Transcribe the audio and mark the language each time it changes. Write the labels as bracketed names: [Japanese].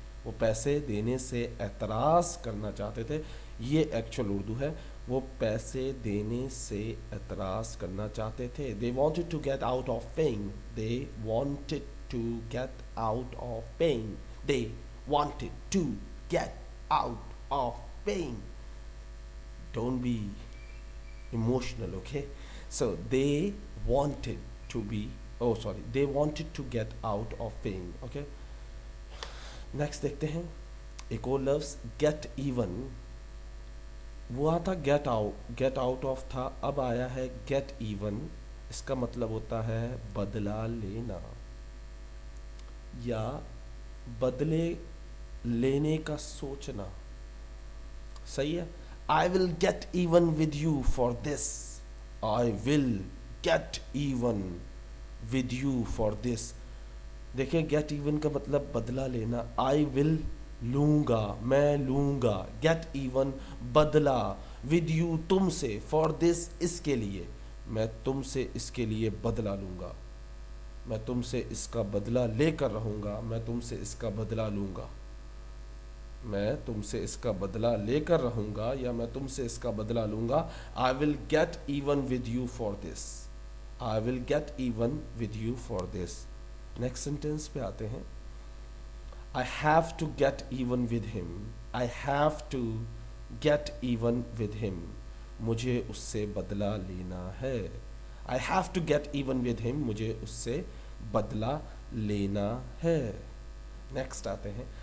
[Urdu] وہ پیسے دینے سے اعتراض کرنا چاہتے تھے. یہ ایکچوئل اردو ہے. وہ پیسے دینے سے اعتراض کرنا چاہتے تھے. [English] they wanted to get out of paying. they wanted to get out of paying. they wanted to get out of paying. Don't be emotional, okay? So they wanted to they wanted to get out of paying, okay? [Urdu] Next دیکھتے ہیں ایک اور لفظ get even. وہ تھا get out of تھا، اب آیا ہے گیٹ ایون. اس کا مطلب ہوتا ہے بدلہ لینا یا بدلے لینے کا سوچنا. صحیح ہے. [English] I will get even with you for this. I will get even with you for this. [Urdu] دیکھیں گیٹ ایون کا مطلب بدلہ لینا. [English] I will [Urdu] لوں گا، میں لوں گا. گیٹ ایون بدلہ، [English] with you [Urdu] تم سے، [English] for this [Urdu] اس کے لیے، میں تم سے اس کے لیے بدلہ لوں گا. میں تم سے اس کا بدلہ لے کر رہوں گا. میں تم سے اس کا بدلہ لوں گا. میں تم سے اس کا بدلہ لے کر رہوں گا یا میں تم سے اس کا بدلہ لوں گا. [English] I will get even with you for this. I will get even with you for this. [Urdu] Next sentence پہ آتے ہیں. [English] I have to get even with him. I have to get even with him. [Urdu] مجھے اس سے بدلہ لینا ہے. [English] I have to get even with him. [Urdu] مجھے اس سے بدلہ لینا ہے. نیکسٹ آتے ہیں.